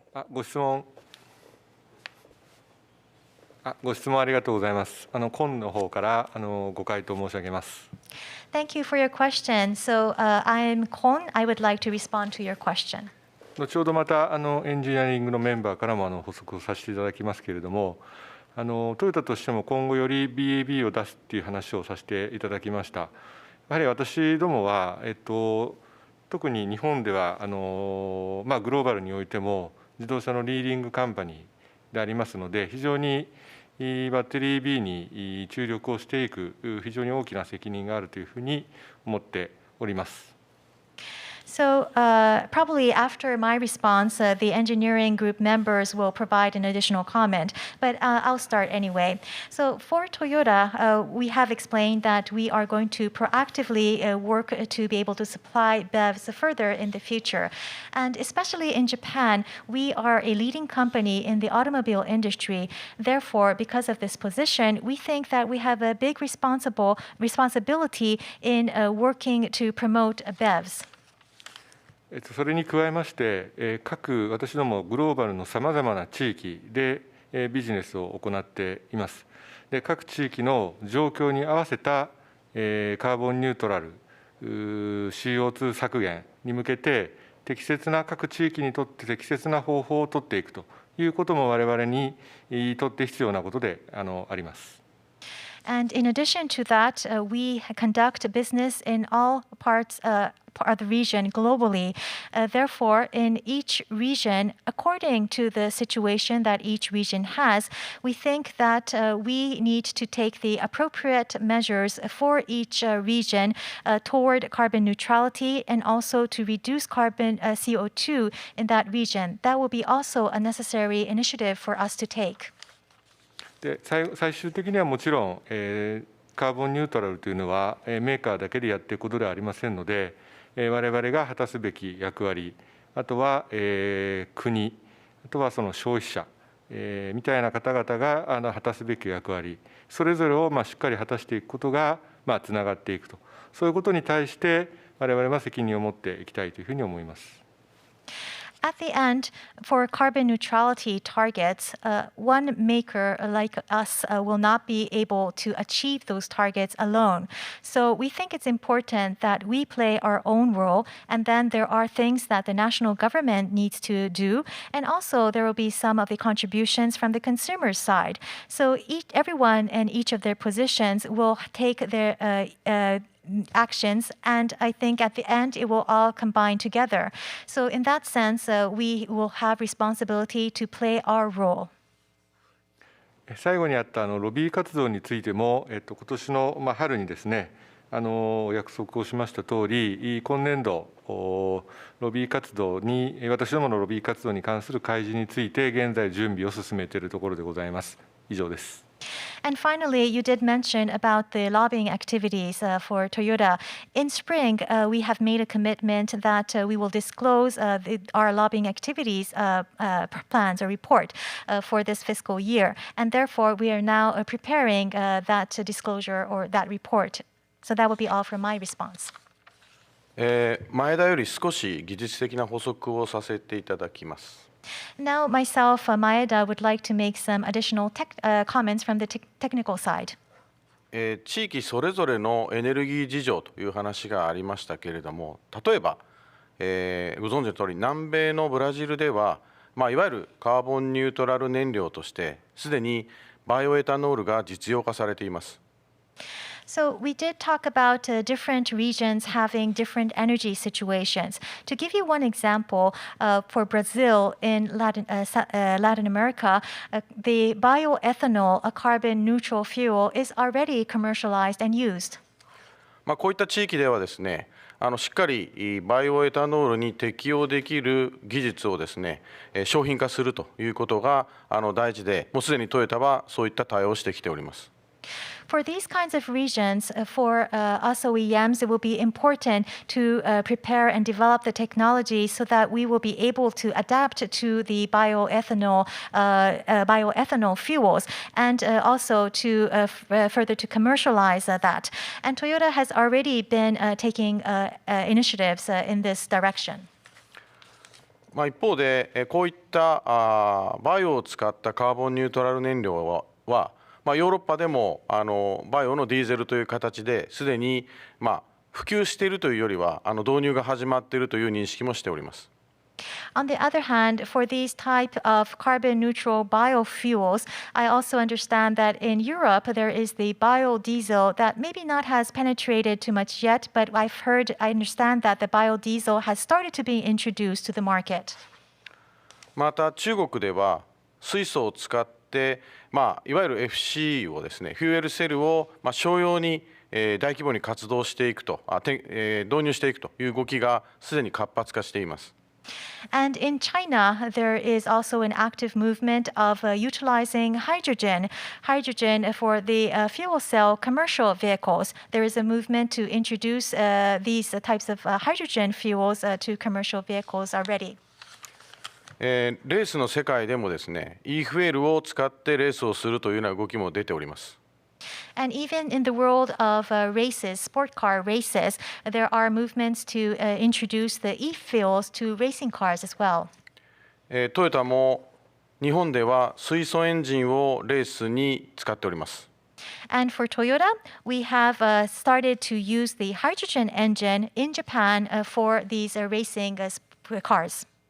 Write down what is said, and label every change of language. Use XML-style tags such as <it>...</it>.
<ja>ご質問ありがとうございます。今の方からご回答申し上げます。</ja> <en>Thank you for your question. So, I'm Kon. I would like to respond to your question.</en> <ja>後ほどまたエンジニアリングのメンバーからも補足をさせていただきますけれども、トヨタとしても今後より BAB を出すっていう話をさせていただきました。やはり私どもは、特に日本ではグローバルにおいても自動車のリーディングカンパニーでありますので、非常にバッテリー B に注力をしていく非常に大きな責任があるというふうに思っております。</ja> <en>So probably after my response, the engineering group members will provide an additional comment, but I'll start anyway. So for Toyota, we have explained that we are going to proactively work to be able to supply BEVs further in the future. And especially in Japan, we are a leading company in the automobile industry. Therefore, because of this position, we think that we have a big responsibility in working to promote BEVs.</en> <ja>それに加えまして、各私どもグローバルのさまざまな地域でビジネスを行っています。で、各地域の状況に合わせたカーボンニュートラル、CO2 削減に向けて各地域にとって適切な方法を取っていくということも我々にとって必要なことであります。</ja> <en>And in addition to that, we conduct business in all parts of the region globally. Therefore, in each region, according to the situation that each region has, we think that we need to take the appropriate measures for each region toward carbon neutrality and also to reduce carbon CO2 in that region. That will be also a necessary initiative for us to take.</en> <ja>で最終的にはもちろん、カーボンニュートラルというのはメーカーだけでやっていくことではありませんので、我々が果たすべき役割、あとは、国、あとはその消費者、みたいな方々が果たすべき役割、それぞれをしっかり果たしていくことがつながっていくと、そういうことに対して我々は責任を持っていきたいというふうに思います。</ja> <en>At the end, for carbon neutrality targets, one maker like us will not be able to achieve those targets alone. So we think it's important that we play our own role, and then there are things that the national government needs to do, and also there will be some of the contributions from the consumer side. So everyone in each of their positions will take their actions, and I think at the end it will all combine together. So in that sense, we will have responsibility to play our role.</en> <ja>最後にあったロビー活動についても、今年の春にですね、お約束をしました通り、今年度ロビー活動に私どものロビー活動に関する開示について現在準備を進めているところでございます。以上です。</ja> <en>And finally, you did mention about the lobbying activities for Toyota. In spring, we have made a commitment that we will disclose our lobbying activities plans or report for this fiscal year. And therefore, we are now preparing that disclosure or that report. So that will be all for my response.</en> <ja>前田より少し技術的な補足をさせていただきます。</ja> <en>Now, myself, Maeda, would like to make some additional comments from the technical side.</en> <ja>地域それぞれのエネルギー事情という話がありましたけれども、例えば、ご存知の通り南米のブラジルでは、いわゆるカーボンニュートラル燃料としてすでにバイオエタノールが実用化されています。</ja> <en>So we did talk about different regions having different energy situations. To give you one example, for Brazil in Latin America, the bioethanol, a carbon neutral fuel, is already commercialized and used.</en> <ja>こういった地域ではですね、しっかりバイオエタノールに適用できる技術をですね、商品化するということが大事で、もうすでにトヨタはそういった対応をしてきております。</ja> <en>For these kinds of regions, for us OEMs, it will be important to prepare and develop the technology so that we will be able to adapt to the bioethanol fuels, and also to further to commercialize that. And Toyota has already been taking initiatives in this direction.</en> <ja>一方で、こういったバイオを使ったカーボンニュートラル燃料はヨーロッパでもバイオのディーゼルという形ですでに普及しているというよりは導入が始まっているという認識もしております。</ja> <en>On the other hand, for these type of carbon neutral biofuels, I also understand that in Europe there is the biodiesel that maybe not has penetrated too much yet, but I understand that the biodiesel has started to be introduced to the market.</en> <ja>また中国では水素を使っていわゆる FC をですね、フューエルセルを商用に大規模に活動していくと、導入していくという動きがすでに活発化しています。</ja> <en>And in China, there is also an active movement of utilizing hydrogen for the fuel cell commercial vehicles. There is a movement to introduce these types of hydrogen fuels to commercial vehicles already.</en> <ja>レースの世界でもですね、e-fuel を使ってレースをするというような動きも出ております。</ja> <en>And even in the world of races, sport car races, there are movements to introduce the e-fuels to racing cars as well.</en> <ja>トヨタも日本では水素エンジンをレースに使っております。</ja> <en>And for Toyota, we have started to use the hydrogen engine in Japan for these racing cars.</en>